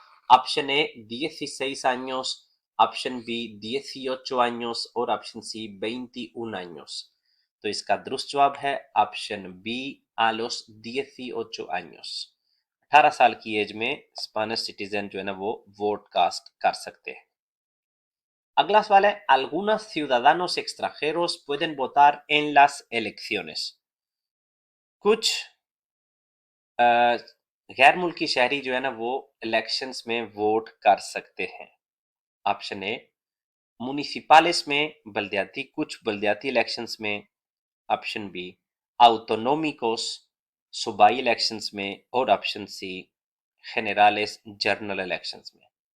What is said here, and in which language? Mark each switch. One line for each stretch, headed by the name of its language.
Hindi: Option A 16 años, option B 18 años और option C 21 años। तो इसका दुरुस्त जवाब है option B
Spanish: a los 18 años।
Hindi: 18 साल की एज में स्पेनिश सिटीजन जो है ना वो वोट कास्ट कर सकते हैं। अगला सवाल है
Spanish: algunos ciudadanos extranjeros pueden votar en las elecciones।
Hindi: कुछ गैर मुल्की शहरी जो है ना वो इलेक्शंस में वोट कर सकते हैं। ऑप्शन ए मुनिसिपालिस में बल्दियाती कुछ बल्दियाती इलेक्शंस में, ऑप्शन बी autonómicos सूबाई इलेक्शंस में और option C generales general elections में।